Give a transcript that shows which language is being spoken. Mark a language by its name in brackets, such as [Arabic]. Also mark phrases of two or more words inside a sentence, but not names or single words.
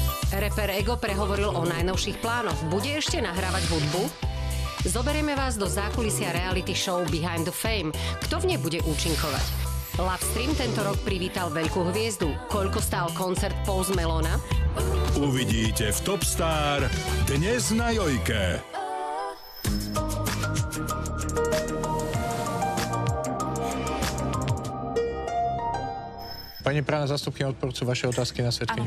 [Slovak] Rapper Ego prehovoril o najnovších plánoch. Bude ešte nahrávať hudbu? Zoberieme vás do zákulisia reality show Behind the Fame. Kto v nej bude účinkovať? Lovestream tento rok privítal veľkú hviezdu. Koľko stál koncert Post Malona? Uvidíte v Top Star dnes na Jojke. Pani právna zástupkyňa, odporúčam vaše otázky na svedkyňu.